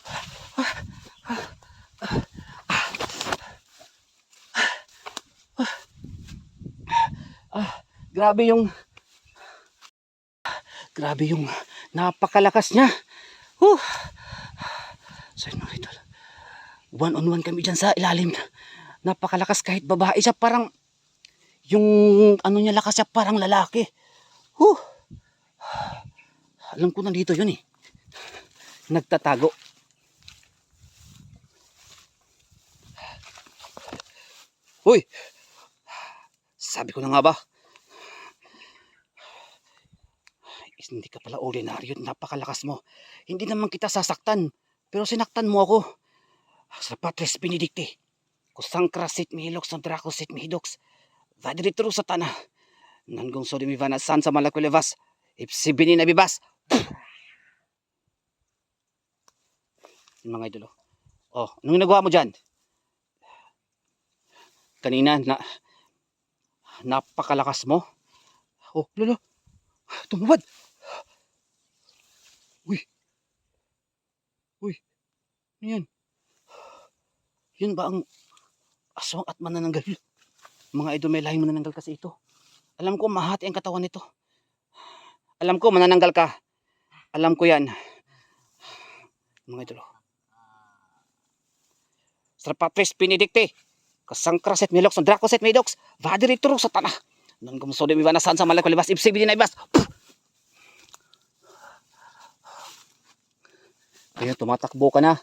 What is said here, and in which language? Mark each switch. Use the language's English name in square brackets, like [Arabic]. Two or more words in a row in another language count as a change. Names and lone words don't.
[Filipino] Grabe yung napakalakas niya. So yun mga idol, [English] one on one [Filipino] kami dyan sa ilalim. Napakalakas kahit babae siya, parang yung ano niya lakas siya parang lalaki. Alam ko nandito yun eh, nagtatago. Uy, sabi ko na nga ba, hindi ka pala ordinaryo, napakalakas mo. Hindi naman kita sasaktan, pero sinaktan mo ako. Sa Patris Benedicti, kusang krasit mihiloks ng drakosit mihidoks. Vadiritro sa tanah. Nanggong so dimivana san sa malakulevas. Ipsibinin na bibas. Yung mga idolo. Oh, anong nagawa mo dyan? Kanina, napakalakas mo. Oh, lolo. Tumubad. Uy. Uy. Ano yan? Yun ba ang aswang at manananggal? Mga idol, may lahing manananggal kasi ito. Alam ko, mahati ang katawan nito. Alam ko, manananggal ka. Alam ko yan. Mga idol. Strapapres pinidikte. Kasangkraset miloks ng drakoset midoks. Vadiritro sa tanah. Nang gumsode mi banasan sa malakulibas. Ibsibinin na ibas. Ayun, tumatakbo ka na.